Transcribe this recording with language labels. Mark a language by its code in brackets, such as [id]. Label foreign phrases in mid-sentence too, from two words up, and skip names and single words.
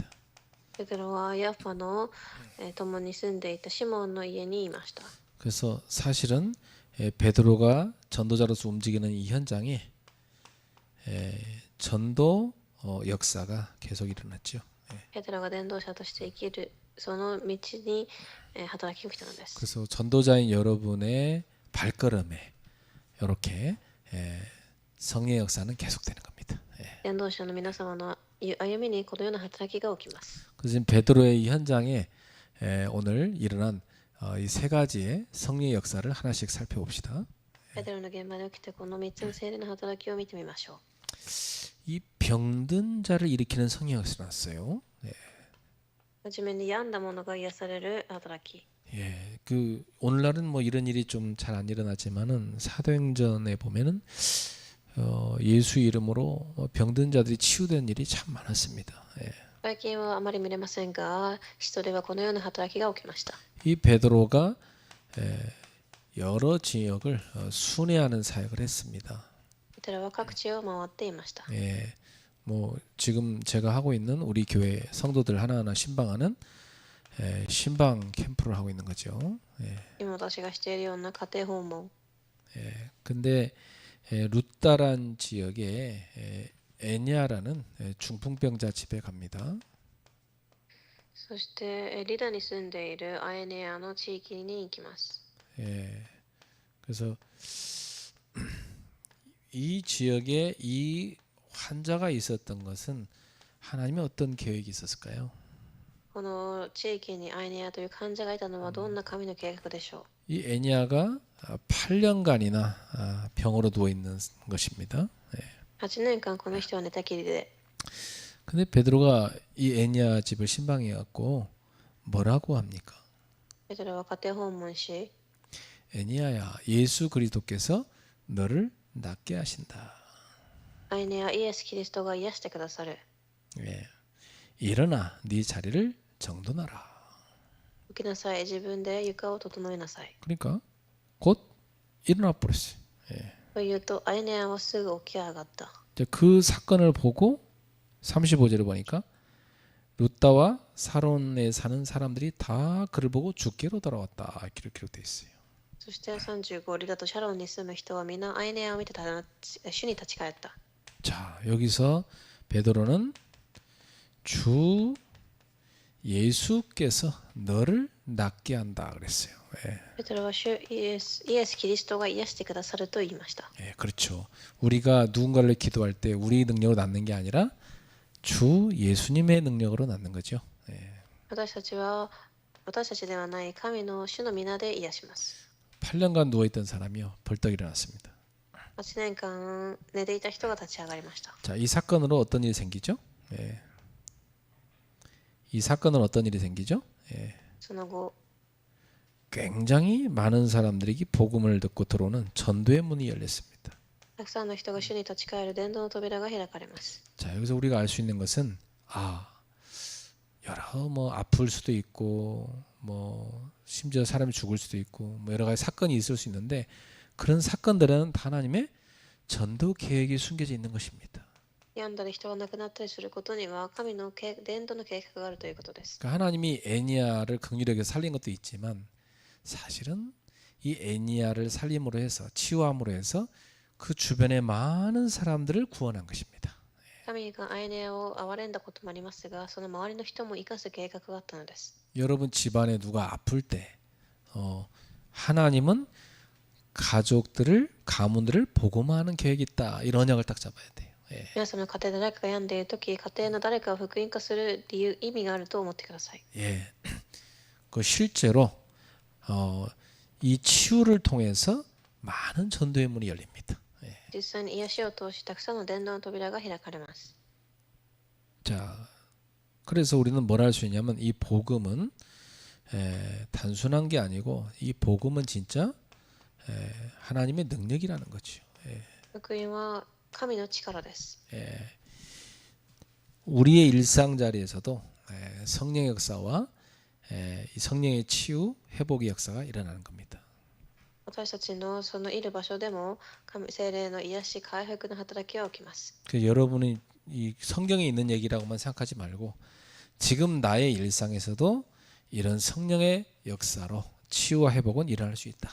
[ja] ペテロはヤッファの共に住んでいたシモンの家にいました。 [ko] 그래서 사실은 베드로가 전도자로서 움직이는 이 현장에 전도 역사가 계속 일어났죠. [ja] ペテロが伝道者として生きるその道に働きが来たのです。 [ko] 그래서 전도자인 여러분의 발걸음에 이렇게 성령의 역사는 계속되는 겁니다. [ja] 伝道者の皆様の歩みにこのような働きが起きます。 [ko] 그래서 베드로의 이 현장에 오늘 일어난 이 세 가지의 성령의 역사를 하나씩 살펴봅시다. [ja] ペテロの現場で起きてこの3つの聖霊の働きを見てみましょう。 [ko] 이 병든 자를 일으키는 성령 역사가 났어요. [ja] はじめに病んだ者が癒される働き。 [ko] 그 오늘날은 뭐 이런 일이 좀 잘 안 일어나지만은 사도행전에 보면은 예수 이름으로 병든 자들이 치유된 일이 참 많았습니다. [ja] 最近はあまり見れませんが、人ではこのような働きが起きました。 [ko] 이 베드로가 여러 지역을 순회하는 사역을 했습니다. [ja] ペテロは各地を回っていました。 [ko] 뭐 지금 제가 하고 있는 우리 교회 성도들 하나하나 신방하는 신방 캠프를 하고 있는 거죠. [ja] 今私がしているような家庭訪問。 [ko] 근데 루따란 지역에 애니아라는 중풍병자 집에 갑니다. [ja] そしてリダに住んでいるアエネアの地域に行きます。 [ko] 그래서 이 지역에 이 환자가 있었던 것은 하나님의 어떤 계획이 있었을까요? [ja] この地域にアエネアという患者がいたのはどんな神の計画でしょう。 [ko] 이 애니아가 8년간이나 병으로 누워 있는 것입니다. [ja] 8 年間この人は寝たきりで。 [ko] 근데 베드로가 이 애니아 집을 신방해 갖고 뭐라고 합니까? [ja] ペテロは家庭訪問し、 [ko] 애니아야, 예수 그리스도께서 너를 낫게 하신다. [ja] アイネやイエス・キリストが癒してくださる。 [ko] 예. 일어나 네 자리를 정돈하라. [ja] 起きなさい、自分で床を整えなさい。 [ko] 그러니까 곧 일어나 버렸어요. 예. [ja] というと、アイネアはすぐ起き上がった。 [ko] 이제 그 사건을 보고 35절을 보니까 룻다와 사론에 사는 사람들이 다 그를 보고 주께로 돌아왔다. 이렇게 기록되어 있어요. [ja] そして35、リダとシャロンに住む人は皆アイネアを見て主に立ち返った。 [ko] 자, 여기서 베드로는 주 예수께서 너를 낫게 한다 그랬어요. 예. [ja] ペテロは主イエス・キリストが癒してくださると言いました。 [ko] 예, 그렇죠. 우리가 누군가를 기도할 때 우리 능력으로 낫는 게 아니라 주 예수님의 능력으로 낫는 거죠. 예. [ja] 私たちではない神の主の皆で癒します。 [ko] 8년간 누워있던 사람이요 벌떡 일어났습니다. [ja] 8 年間寝ていた人が立ち上がりました。 [ko] 자, 이 사건으로 어떤 일이 생기죠? 예. 이 사건은 어떤 일이 생기죠? 예. [ja] その後、 [ko] 굉장히 많은 사람들이 복음을 듣고 들어오는 전도의 문이 열렸습니다. [ja] たくさんの人が主に立ち返る伝道の扉が開かれます。 [ko] 자, 여기서 우리가 알 수 있는 것은 여러 뭐 아플 수도 있고 뭐 심지어 사람이 죽을 수도 있고 뭐 여러 가지 사건이 있을 수 있는데 그런 사건들은 하나님의 전도 계획이 숨겨져 있는 것입니다. [ja] 病んだり人が亡くなったりすることには神の伝道の計画があるということです。 [ko] 그러니까 하나님이 애니야를 긍휼하게 살린 것도 있지만 사실은 이 애니야를 살림으로 해서 치유함으로 해서 그 주변의 많은 사람들을 구원한 것입니다. [ja] 神がアイネアを憐れんだこともありますが、その周りの人も生かす計画があったのです。 [ko] 여러분 집안에 누가 아플 때 하나님은 가족들을 가문들을 복음화하는 계획이 있다. 이런 언약을 딱 잡아야 돼요. 예. [ja] 皆様の家庭で誰かが病んでいるとき、家庭の誰かを福音化する意味があると思ってください。 [ko] 예. 그 실제로 이 치유를 통해서 많은 전도의 문이 열립니다. 예. [ja] 実際に癒しを通したくさんの伝道の扉が開かれます。 [ko] 자, 그래서 우리는 뭘 할 수 있냐면 이 복음은 단순한 게 아니고 이 복음은 진짜 하나님의 능력이라는 거죠. 예. [ja] 福音は神の力です。 [ko] 예. 우리의 일상 자리에서도 성령의 역사와 이 성령의 치유, 회복의 역사가 일어나는 겁니다. [ja] 私たちのそのいる場所でも聖霊の癒し、回復の働きは起きます。 [ko] 그래서 여러분이 이 성경에 있는 얘기라고만 생각하지 말고 지금 나의 일상에서도 이런 성령의 역사로 치유와 회복은 일어날 수 있다.